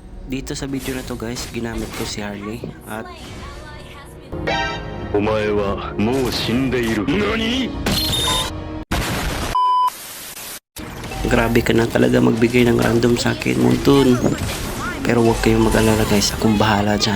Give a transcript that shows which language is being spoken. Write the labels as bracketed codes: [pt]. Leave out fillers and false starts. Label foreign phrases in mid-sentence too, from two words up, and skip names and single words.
[tl] Dito sa video na to guys, ginamit ko si Harley at [ja] お前はもう死んでいる。何？ [tl] grabe ka na talaga magbigay ng random sa akin, Montun. Pero huwag kayong mag-alala guys, akong bahala dyan.